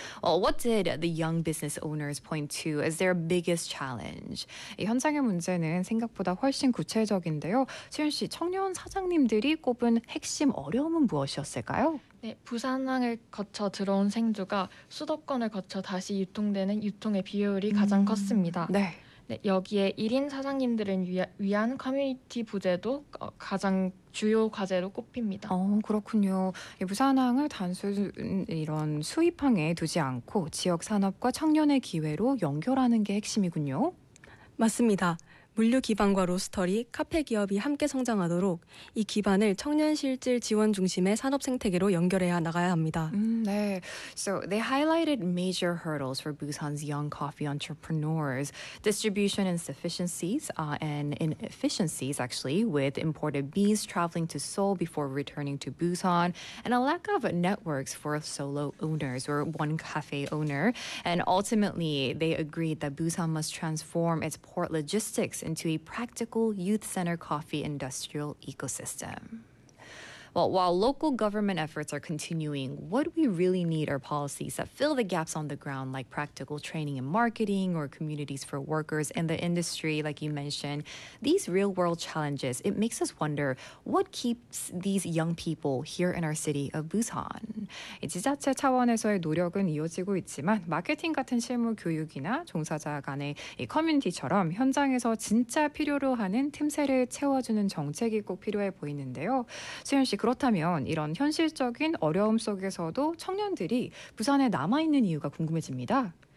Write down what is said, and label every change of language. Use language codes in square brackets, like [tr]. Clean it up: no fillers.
[en] Well, what did the young business owners point to as their biggest challenge? [ko] 이 현장의 문제는 생각보다 훨씬 구체적인데요. 수현 씨, 청년 사장님들이 꼽은 핵심 어려움은 무엇이었을까요? 네, 부산항을 거쳐 들어온 생주가 수도권을 거쳐 다시 유통되는 유통의 비율이 가장 컸습니다. 네. 네, 여기에 1인 사장님들을 위한 커뮤니티 부재도 가장 주요 과제로 꼽힙니다. 그렇군요. 이 부산항을 단순 이런 수입항에 두지 않고 지역 산업과 청년의 기회로 연결하는 게 핵심이군요. 맞습니다. 물류 기반과 로스터리, 카페 기업이 함께 성장하도록 이 기반을 청년 실질 지원 중심의 산업 생태계로 연결해야 나가야 합니다. 네. [en] So they highlighted major hurdles for Busan's young coffee entrepreneurs. Distribution insufficiencies and inefficiencies actually with imported beans traveling to Seoul before returning to Busan and a lack of networks for solo owners or one cafe owner. And ultimately, they agreed that Busan must transform its port logistics into a practical youth-centered coffee industrial ecosystem. Well, while local government efforts are continuing, what we really need are policies that fill the gaps on the ground, like practical training and marketing or communities for workers in the industry, like you mentioned. These real-world challenges, it makes us wonder, what keeps these young people here in our city of Busan? [ko] 지자체 차원에서의 노력은 이어지고 있지만 마케팅 같은 실무 교육이나 종사자 간의 이 커뮤니티처럼 현장에서 진짜 필요로 하는 틈새를 채워주는 정책이 꼭 필요해 보이는데요. 수현 씨, 그렇다면 이런 현실적인 어려움 속에서도 청년들이 부산에 남아있는 이유가 궁금해집니다.